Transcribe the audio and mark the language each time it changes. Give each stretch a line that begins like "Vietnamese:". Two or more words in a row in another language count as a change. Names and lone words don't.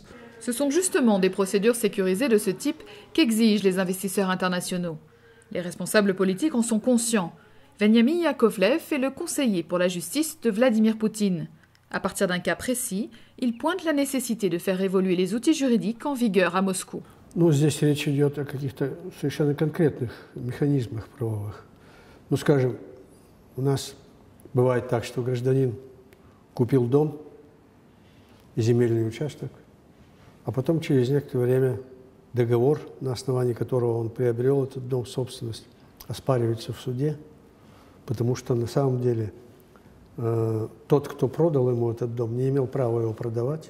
French: Ce sont justement des procédures sécurisées de ce type qu'exigent les investisseurs internationaux. Les responsables politiques en sont conscients. Veniamin Yakovlev est le conseiller pour la justice de Vladimir Poutine. À partir d'un cas précis, il pointe la nécessité de faire évoluer les outils juridiques en vigueur à Moscou.
Russian: Здесь речь идет о каких-то совершенно конкретных механизмах правовых. Скажем, у нас бывает так, что гражданин купил дом и земельный участок, а потом через некоторое время договор, на основании которого он приобрел этот дом в собственность, оспаривается в суде, потому что на самом деле тот, кто продал ему этот дом, не имел права его продавать.